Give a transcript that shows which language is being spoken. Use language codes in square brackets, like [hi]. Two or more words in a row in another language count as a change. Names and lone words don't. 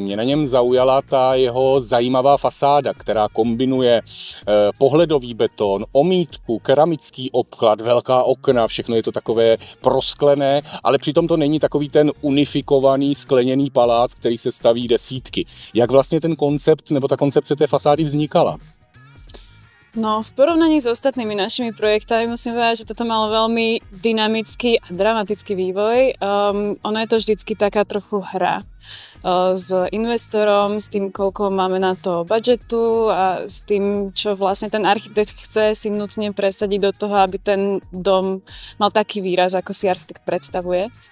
[cs] Mě na něm zaujala ta jeho zajímavá fasáda, která kombinuje pohledový beton, omítku, keramický obklad, velká okna, všechno je to takové prosklené, ale přitom to není takový ten unifikovaný skleněný palác, který se staví desítky. Jak vlastně ten koncept nebo ta koncepce té fasády vznikala? [sk] No, v porovnaní s ostatnými našimi projektami musím povedať, že toto malo veľmi dynamický a dramatický vývoj. Ono je to vždycky taká trochu hra s investorom, s tým, koľko máme na to budžetu a s tým, čo vlastne ten architekt chce si nutne presadiť do toho, aby ten dom mal taký výraz, ako si architekt predstavuje.